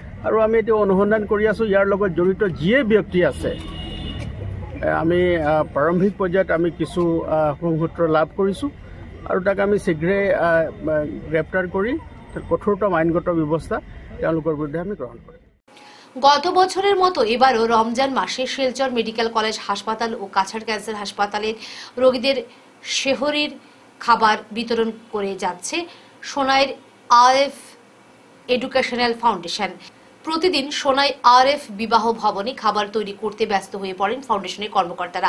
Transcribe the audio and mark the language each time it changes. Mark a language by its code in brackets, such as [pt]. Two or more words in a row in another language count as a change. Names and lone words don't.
[as] আৰু আমি এতিয়া অনুসন্ধান কৰি আছোঁ ইয়াৰ লগত জড়িত যিয়ে ব্যক্তি আছে। আমি প্ৰাৰম্ভিক পৰ্যায়ত আমি কিছু সংসূত্ৰ লাভ কৰিছোঁ আৰু তাক আমি শীঘ্ৰে গ্ৰেপ্তাৰ কৰি কঠোৰতম আইনগত ব্যৱস্থা তেওঁলোকৰ বিৰুদ্ধে আমি গ্ৰহণ কৰিম। [bn] গত বছরের মতো এবারও রমজান মাসে শিলচর মেডিকেল কলেজ হাসপাতাল ও কাছাড় ক্যান্সার হাসপাতালের রোগীদের সেহরির খাবার বিতরণ করে যাচ্ছে সোনাইর আরএফ এডুকেশনাল ফাউন্ডেশন। প্রতিদিন সোনাই আরএফ বিবাহ ভবনে খাবার তৈরি করতে ব্যস্ত হয়ে পড়েন ফাউন্ডেশনের কর্মকর্তারা।